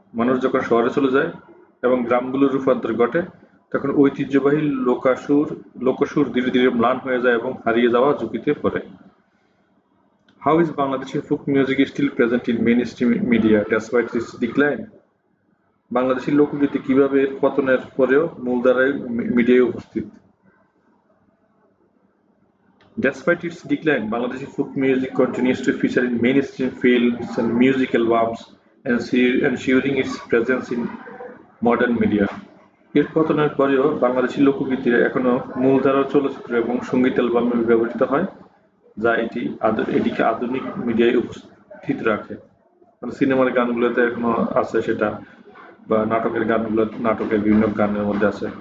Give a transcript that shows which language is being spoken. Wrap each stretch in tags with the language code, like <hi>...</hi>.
<bn>মানুষ যখন শহরে চলে যায় এবং গ্রামগুলোর রূপান্তর ঘটে তখন ঐতিহ্যবাহী লোকসুর ধীরে ধীরে ম্লান হয়ে যায় এবং হারিয়ে যাওয়া ঝুঁকিতে পড়ে।</bn> <en>How is Bangladeshi folk music still present in mainstream media despite its decline?</en> <bn>Bangladeshi লোকগীতি কিভাবে এর পতনের পরেও মূলধারায় মিডিয়ায় উপস্থিত?</bn> <en>Despite its decline, Bangladeshi folk music continues to feature in mainstream films and music albums, ensuring its presence in modern media.</en> <bn>এর পতনের পরেও বাংলাদেশি লোকগীতি এখনো মূলধারার চলচ্চিত্র এবং সঙ্গীত অ্যালবামে ব্যবহৃত হয়, যা এটিকে আধুনিক মিডিয়ায় উপস্থিত রাখে। মানে সিনেমার গানগুলোতে এখনো আছে সেটা, বা নাটকের গানগুলো নাটকের বিভিন্ন গানের মধ্যে আছে।</bn>